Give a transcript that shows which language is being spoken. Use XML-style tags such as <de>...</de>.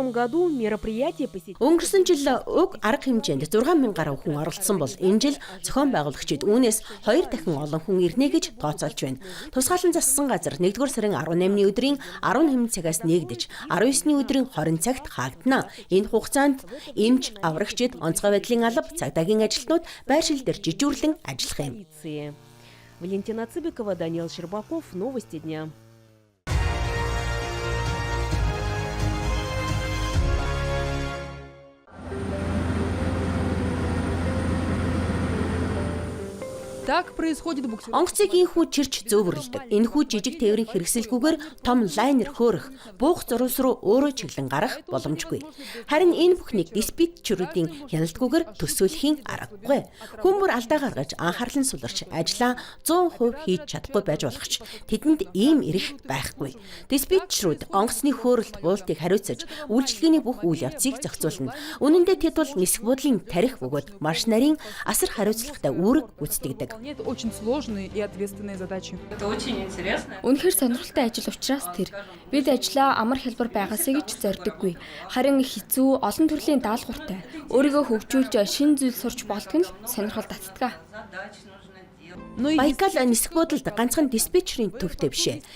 <mn>Өнгөрсөн жил уг арга хэмжээнд 6,000 гаруй хүн оролцсон бол энэ жил зохион байгуулагчид үүнээс 2 дахин олон хүн ирнэ гэж тооцоолж байна. Тусгаалan зассан газар 1-р сарын 18-ны өдрийн 18 цагаас нэгдэж 19-ны өдрийн 20 цагт хаагдана. Энэ хугацаанд эмч, аврагчид, онцгой байдлын алба, цагдаагийн ажилтнууд байршил дээр жижүүрлэн ажиллах юм.</mn> <ru>Валентина Цыбикова, Даниил Щербаков, Новости дня.</ru> <mn>Онгоцыг инхүү чирч зөөвөрлөдөг. Энэхүү жижиг тээврийн хэрэгсэлгүйгээр том лайнер хөөрөх, буух зурвас руу өөрөө чиглэн гарах боломжгүй. Харин энэ бүхнийг диспетчерүүдийн хяналтгүйгээр төсөөлөхийн аргагүй. Хүмүүр алдаа гаргаж анхаарлан суларч ажлаа 100% хийж чадахгүй байж болох ч тэдэнд ийм эрх байхгүй. Диспетчерүүд онгоцны хөөрөлт буултыг хариуцаж үйлчилгээний бүх үйл явцыг зохицуулна. Үнэн дээр тэд бол нисэх буудлын тарих бөгөөд маш нарийн асар хариуцлагатай үүрэг гүйцэтгэдэг.</mn> <ru>Это очень сложные и ответственные задачи. Это очень интересно.</ru> <mn>Үнэхээр сонирхолтой ажил учраас тэр бид ажлаа амар хялбар байгаасаа гэж зорддоггүй. Харин хэцүү олон төрлийн даалгавартай. Өөрийгөө хөгжүүлж шинэ зүйл сурч болдог нь сонирхол татдаг. Байкал нисэх буудалд ганцхан диспетчерийн төвтэй бишээ.</mn>